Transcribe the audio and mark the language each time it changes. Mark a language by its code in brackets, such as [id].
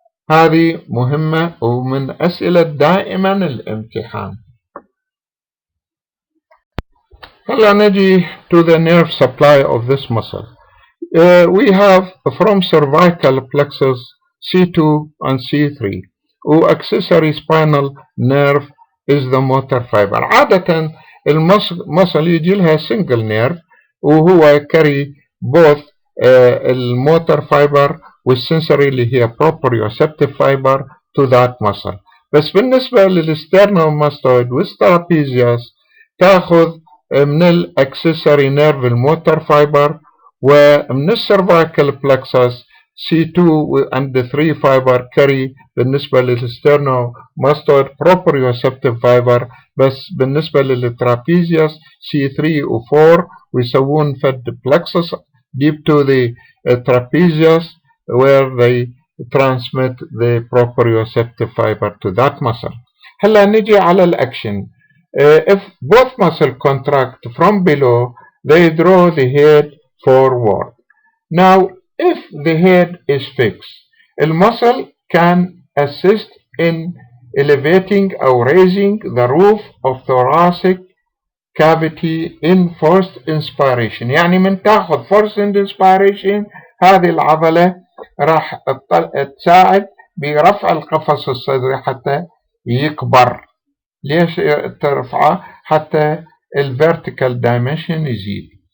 [ar] هذه مهمة ومن أسئلة دائما الامتحان. [en] هلا نجي to the nerve supply of this muscle. We have from cervical plexus C2 and C3 و accessory spinal nerve is the motor fiber. [ar] عادة المصل يجي لها single nerve وهو carry both الموتور fiber والsensory اللي هي proprioceptive fiber [en] to that muscle. [ar] بس بالنسبة للسترنوماستويد والسترابيزيوس تاخذ من الاكسسوري نيرف الموتور فايبر ومن السيرفايكال بلكسس C2 and 3 fiber carry بالنسبة للسترنوماستويد proprioceptive fiber. بس بالنسبة للترابيزيوس [en] C3 و 4 [ar] ويسوون فد [en] plexus deep to the trapezius where they transmit the proprioceptive fiber to that muscle. [ar] هلا نجي على الأكشن. [en] If both muscles contract from below, they draw the head forward. Now, if the head is fixed, the muscle can assist in elevating or raising the roof of thoracic cavity in forced inspiration. [ar] يعني من تاخذ forced inspiration هذه العضلة راح تساعد برفع القفص الصدري حتى يكبر. ليش ترفعه؟ حتى الvertical dimension يزيد.